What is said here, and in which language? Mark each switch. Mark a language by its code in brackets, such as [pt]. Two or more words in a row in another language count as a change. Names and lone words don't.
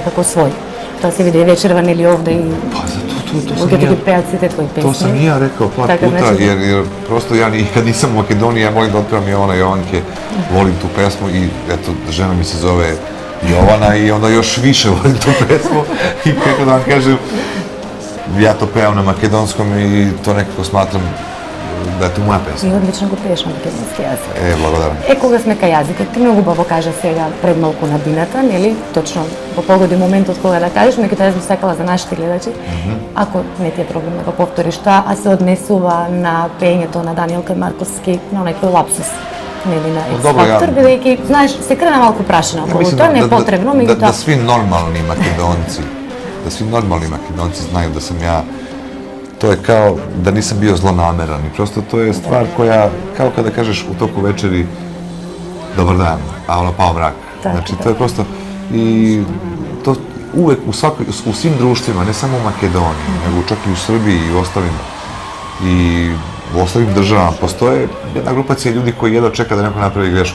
[mk] Тоа се види вечерва нели овде и... [sr] Па зато [mk] Луѓето ги пеат сите твои песни. [sr] To sam i ja rekao par puta, jer prosto ja kad nisam u Makedoniji, ja volim da otpevam Jovana Jovanke, volim tu pesmu i eto, žena mi se zove Jovana i onda još više volim tu pesmu i kako da vam kažem, ja to pevam na makedonskom i to nekako smatram da je to moja pesma. [mk] И одлично го пееш на македонски јазик. Благодарам. Кога сме кај јазикот, ти многу баво кажа сега пред малку на бината, нели? Точно во погоди моментот кога да кажеш, меѓутоа јас би сакала за нашите гледачи, ако не ти е проблем да го повториш тоа, а се однесува на пеењето на Даниел Кајмарковски, на некој лапсус. Нели на X-Factor, бидејќи, знаеш, се крена малку прашина околу тоа, не е потребно, меѓутоа... [sr] Da svi normalni Makedonci znaju da sam ja, to je kao da nisam bio zlonameran i prosto to je stvar koja, kao kada kažeš u toku večeri dobar dan, a ono pao mrak. Znači to je prosto, i to uvek u svim društvima, ne samo u Makedoniji, nego čak i u Srbiji i u ostalim državama postoje jedna grupacija ljudi koji jedva čeka da neko napravi grešku.